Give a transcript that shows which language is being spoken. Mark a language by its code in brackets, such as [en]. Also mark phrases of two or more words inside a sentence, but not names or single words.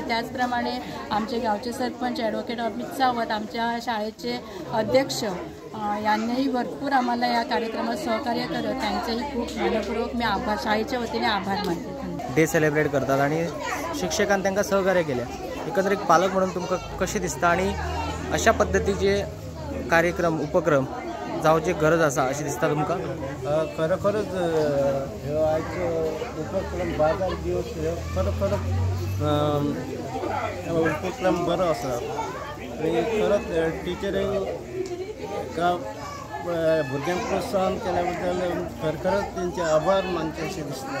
[mr] त्याचप्रमाणे आमचे गावचे सरपंच ॲडव्होकेट अमित सावंत, आमच्या शाळेचे अध्यक्ष यांनीही भरपूर आम्हाला या कार्यक्रमात सहकार्य करत त्यांचेही खूप मनपूर्वक मी शाळेच्या वतीने आभार मानते. डे सेलिब्रेट करतात आणि शिक्षकांनी त्यांना सहकार्य केले. [kok] एकंदर एक पालक म्हणून तुमका कशी दिसता आणि अशा पद्धतीचे कार्यक्रम उपक्रम जावची गरज असा अशी दिसता तुमका? खरोखरच ह्यो आयचो उपक्रम बाजार दिवस खरोखरच उपक्रम बरो आसा आणि खरंच टिचरींक भुरग्यांक प्रोत्साहन केल्या बद्दल खरोखरच त्यांचे आभार मानचे अशें दिसता.